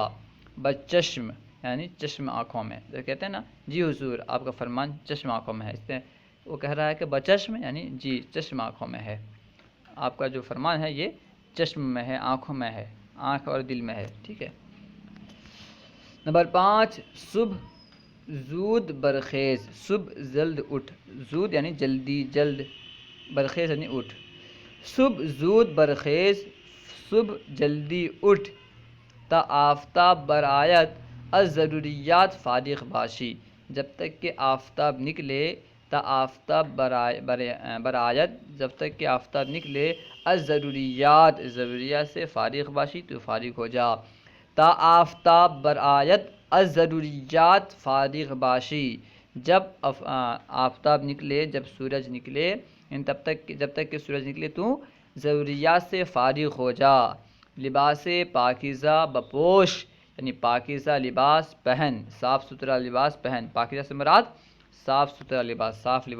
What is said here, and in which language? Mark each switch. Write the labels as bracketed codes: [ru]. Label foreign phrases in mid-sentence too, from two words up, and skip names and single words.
[ur] بچشم یعنی چشم آنکھوں میں، جو کہتے ہیں نا جی حضور آپ کا فرمان چشم آنکھوں میں ہے، اس سے وہ کہہ رہا ہے کہ بچشم یعنی جی چشم آنکھوں میں ہے، آپ کا جو فرمان ہے یہ چشم میں ہے، آنکھوں میں ہے، آنکھ اور دل میں ہے، ٹھیک ہے۔ نمبر 5، [fa] صبح زود برخیز، [ur] صبح جلد اٹھ، زود یعنی جلدی، جلد، برخیز یعنی اٹھ۔ [fa] صبح زود برخیز، [ur] صبح جلدی اٹھ، [fa] تا آفتاب برآید از ضروریات فارغ باشی، [ur] جب تک کہ آفتاب نکلے [fa] تا آفتاب برآید [ur] جب تک کہ آفتاب نکلے، [fa] از ضروریات [ur] ضروریات سے [fa] فارغ باشی [ur] تو فارغ ہو جا، [fa] تا آفتاب برآید از ضروریات فارغ باشی، [ur] جب آفتاب نکلے، جب سورج نکلے، جب تک کہ سورج نکلے تو ضروریات سے فارغ ہو جا، [fa] لباس پاکیزہ بپوش [ur] یعنی پاکیزہ لباس پہن، صاف ستھرا لباس پہن، پاکیزہ سے مراد صاف ستھرا لباس، صاف لباس